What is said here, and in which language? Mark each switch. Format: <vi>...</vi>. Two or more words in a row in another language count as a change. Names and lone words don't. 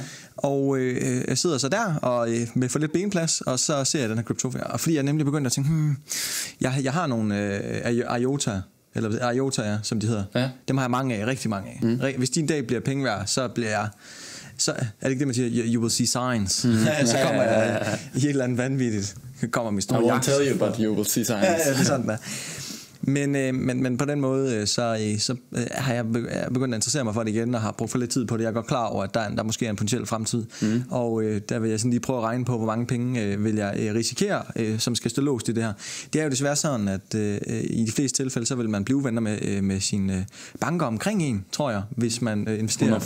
<da>Og jeg sidder så der og med for lidt benplads, og så ser jeg den her Cryptovia. Og fordi jeg nemlig begyndte at tænke, jeg har nogle IOTA, som de hedder. Ja. Dem har jeg mange af, rigtig mange af. Hvis din dag bliver penge værd, så bliver jeg... Så er det ikke det, man siger,</da> <en>you will see signs.</en> <da>Så kommer jeg i et eller andet vanvittigt. Kommer min store jagt.</da> <en>I won't tell you, but you will see signs.</en> <da>Ja, det er sådan der. Men på den måde, så har jeg begyndt at interessere mig for det igen, og har brugt for lidt tid på det. Jeg er godt klar over, at der måske er en potentiel fremtid. Og der vil jeg sådan lige prøve at regne på, hvor mange penge vil jeg risikere, som skal stå låst i det her. Det er jo desværre sådan, at i de fleste tilfælde, så vil man blive venner med sine banker omkring en, tror jeg, hvis man investerer 100%.</da>